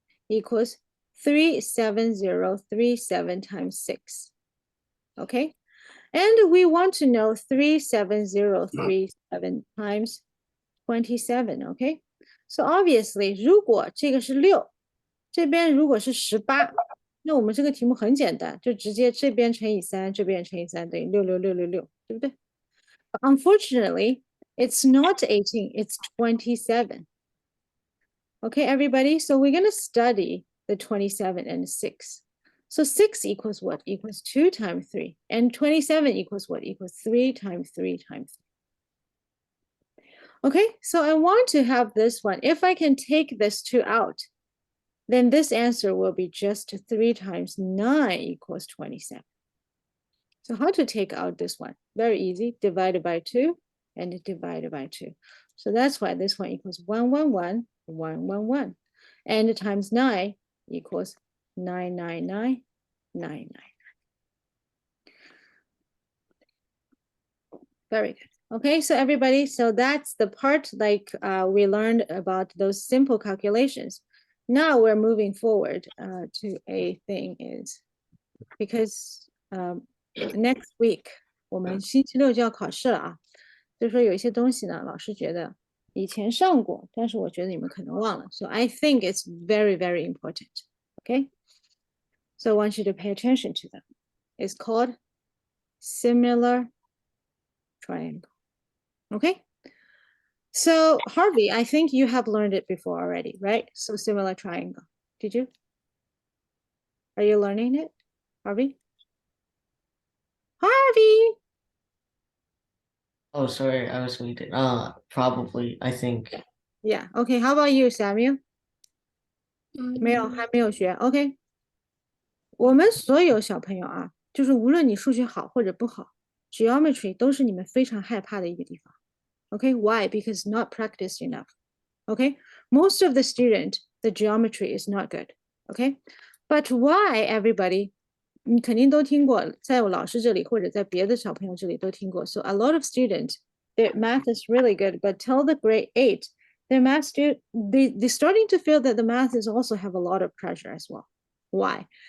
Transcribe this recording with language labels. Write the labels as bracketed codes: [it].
[en] Equals 37037 times 6. Okay, and we want to know 37037 times 27, okay? So obviously, [zh] 如果这个是6，这边如果是18，那我们这个题目很简单，就直接这边乘以3，这边乘以3等于66666，对不对？ [en] But unfortunately, it's not 18, it's 27. Okay, everybody, so we're going to study the 27 and 6. So 6 equals what? Equals 2 times 3. And 27 equals what? Equals 3 times 3 times 3. Okay, so I want to have this one. If I can take this 2 out, then this answer will be just 3 times 9 equals 27. So how to take out this one? Very easy. Divided by 2 and divided by 2. So that's why this one equals 111, 111. And times 9 equals 999, 999. Very good. Okay, so everybody, so that's the part like we learned about those simple calculations. Now we're moving forward to a thing is because next week [zh] 我们星期六就要考试了啊，所以说有一些东西呢，老师觉得以前上过，但是我觉得你们可能忘了。 [en] So I think it's very, very important. Okay, so I want you to pay attention to them. It's called similar triangle. Okay. So Harvey, I think you have learned it before already, right? So similar triangle. Did you? Are you learning it, Harvey? Harvey. Oh, sorry, I was waiting. Probably, I think. Yeah. Okay. How about you, Samuel? [zh] 没有，还没有学。 OK，我们所有小朋友啊，就是无论你数学好或者不好 ，geometry 都是你们非常害怕的一个地方。 [en] OK，why? Because not practiced enough. OK，most of the student, the geometry is not good. OK，but why everybody? [zh] 你肯定都听过，在我老师这里或者在别的小朋友这里都听过。 [en] So a lot of students, their math is really good, but till the grade 8, their math they're starting to feel that the math is also have a lot of pressure as well. Why?